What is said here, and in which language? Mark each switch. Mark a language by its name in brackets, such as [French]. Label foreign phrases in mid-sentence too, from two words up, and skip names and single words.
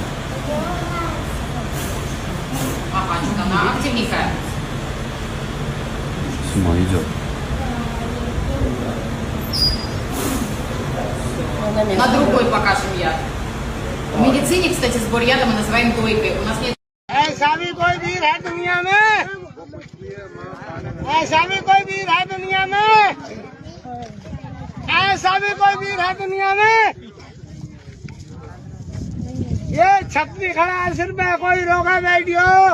[Russian] Ага, что-то она активненькая. С ума идет. На другой покажем я. В медицине, кстати, сбор яда мы называем дойкой. У нас нет... [Hindi] ऐसा भी कोई वीर है दुनिया में, ऐसा भी कोई वीर है दुनिया में, ऐसा भी कोई वीर है दुनिया में। ये छतरी खड़ा है सिर में, कोई रोका बैठियो।